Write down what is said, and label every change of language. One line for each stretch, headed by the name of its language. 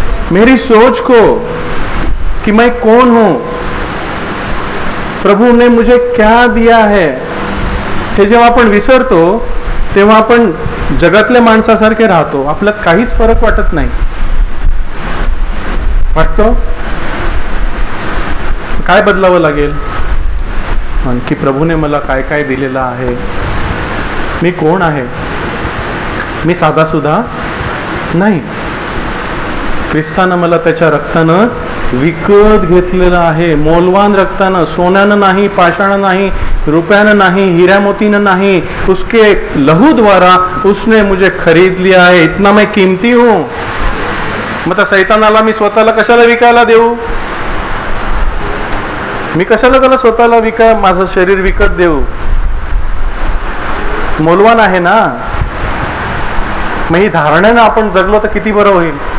Hindi: मेरी सोच को, कि मैं कौन हूं, प्रभु ने मुझे क्या दिया है.
Marathi: हे जेव्हा आपण विसरतो तेव्हा आपण जगातल्या माणसासारखे राहतो. आपल्यात काहीच फरक वाटत नाही. वाटतो? काय बदलावं लागेल? आणखी प्रभूने मला काय काय दिलेलं आहे. मी कोण आहे? मी साधा सुद्धा नाही. ख्रिस्तानं मला त्याच्या रक्तानं विकत घेतलेलं आहे. मौल्यवान रक्तानं. सोन्यानं नाही, पाषाण नाही, रुपयानं नाही, हीरा मोतीनं नाही.
Hindi: उसके लहू द्वारा उसने मुझे खरीद लिया है. इतना मैं कीमती हूं.
Marathi: मग त्या सैतानाला मी स्वतःला कशाला विकायला देऊ? मी कशाला त्याला स्वतःला माझं शरीर विकत देऊ? मौल्यवान आहे ना. मग ही धारणानं आपण जगलो तर किती बरं होईल.